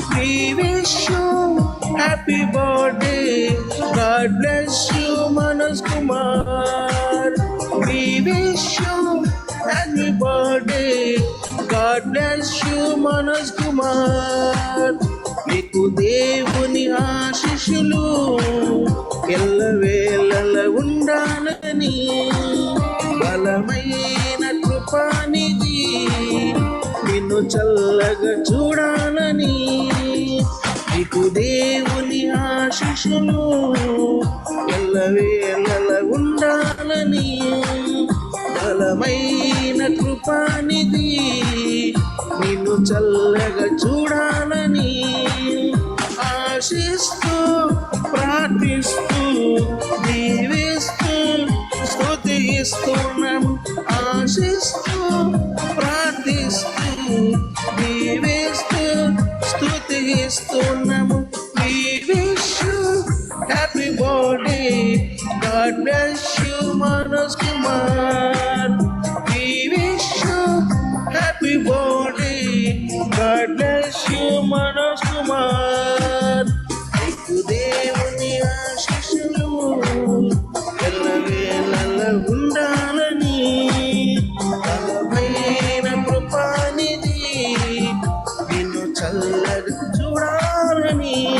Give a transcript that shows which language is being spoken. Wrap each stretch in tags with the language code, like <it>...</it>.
<en>We wish you happy birthday. God bless you, Manoj Kumar. We wish you happy birthday. God bless you, Manoj Kumar.</en> <te>నీకు దేవుని ఆశీస్సులు ఎల్లవేళల ఉండాలని, బలమైన కృపానిధి నిన్ను చల్లగా చూడాలని, నీకు దేవుని ఆశీస్సులు ఎల్లవేళల ఉండాలని, బలమైన కృపానిధి నిన్ను చల్లగా చూడాలని ఆశిస్తూ ప్రార్థిస్తూ దీవిస్తూ స్తుతిస్తున్నాము. ఆశిస్తూ ప్రార్థిస్తూ దీవిస్తూ స్తుతిస్తున్నాము.</te> <en>We wish you happy birthday. God bless you, Manoj Kumar. We wish you happy birthday. God bless you, Manoj Kumar.</en> <te>నీకు దేవుని ఆశీస్సులు ఎల్లవేళల ఉండాలని, బలమైన కృపానిధి నిన్ను చల్లగా చూడాలని.</te>